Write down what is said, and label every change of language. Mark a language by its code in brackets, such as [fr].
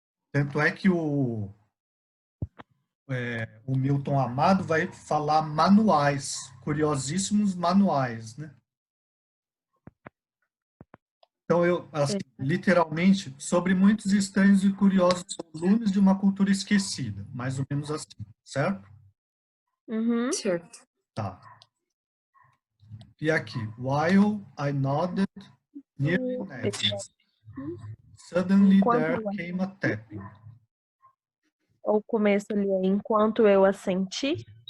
[pt] Tanto é que o Milton Amado vai falar manuais, curiosíssimos manuais, né? Então, literalmente, sobre muitos estranhos e curiosos volumes de uma cultura esquecida, mais ou menos assim, certo? Certo. Tá. E aqui, [en] while I nodded, nearly napping, suddenly there came a tapping. [pt] O começo ali é enquanto eu assenti.